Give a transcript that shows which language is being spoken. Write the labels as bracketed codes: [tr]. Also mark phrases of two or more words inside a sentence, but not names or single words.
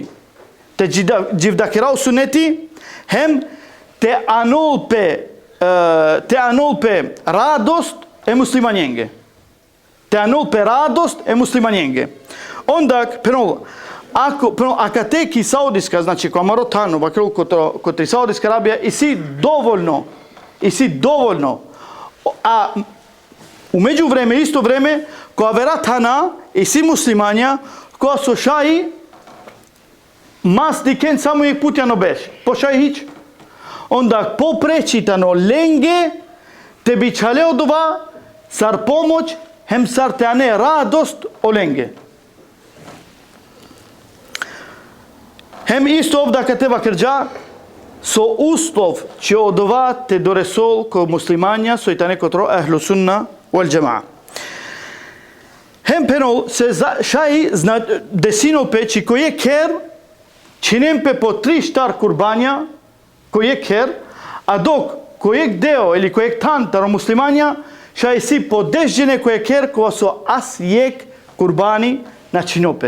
[rmn] Те дживдакерау сунети хем те анолпе радост е муслимањенге. Те анолпе радост е муслимањенге. Ондак пенол акатеки Саудиска, значи кој тано вакерол котри Саудиска Арабија и си доволно. А [mk] умеѓу време, исто време, [rmn] која вера тана и си муслимања, која со шаи мас дикен само и путјано беш. По шаи хич. Ондак попречитано ленге те бичале одова сар помоќ, хем сар те ане радост о ленге. Хем исто овда кате вакрџа, [mk] со услов [rmn] че одова те доресол ко муслимања со итане котро [ar] أهل السنة والجماعة. [rmn] Хем пенол се шаи десино печи кој е кер, чинем пе по 3 штар курбања, кој е кер, а док кој е део или кој е тантаро муслимања, шаи си по 10 жене кој е кер кога со ас јек курбани на чинопе.